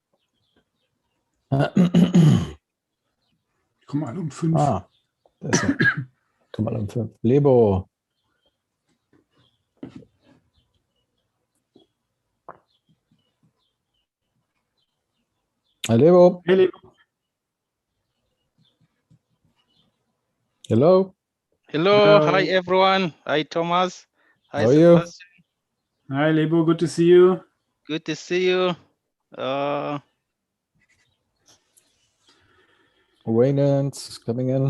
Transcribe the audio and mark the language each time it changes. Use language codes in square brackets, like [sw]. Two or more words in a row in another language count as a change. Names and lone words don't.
[de] Die kommen alle um 5. Ah, das ist komm mal um 5. Lebo. [en] Hi, Lebo. Hey, Lebo. Hello. Hello, Hello. hi everyone. Hi Thomas. Hi How are you? Sebastian. Hi, Lebo. Good to see you. Good to see you. Raynant coming in.